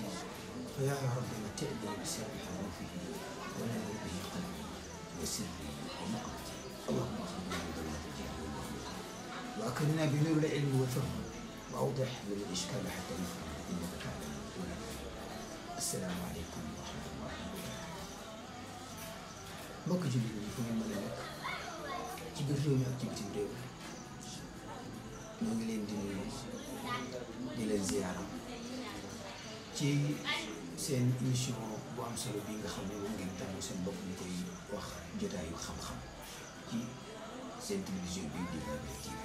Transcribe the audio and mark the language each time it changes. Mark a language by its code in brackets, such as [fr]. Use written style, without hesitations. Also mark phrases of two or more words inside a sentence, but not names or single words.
[ar] فيا رب متعني بسر حروفه ونور به قلبي وسري ومقتي. اللهم اغفر لنا ذنوب الجهل والمغلق وأكرمنا بنور العلم والفهم وأوضح من الإشكال حتى نفهم إنك تعلم ونعلم. السلام عليكم ورحمة الله وبركاته. [wo] mbokk jullit yi fu ngeen mën a nekk ci biir réew mi ak ci bitim réew ñoo ngi leen di nuyu di leen ziyaara ci seen émission bu am solo bi nga xam ne moom ngeen tàmm seen bopp ñu koy wax jotaayu xam-xam ci seen télévision bi di Babil TV.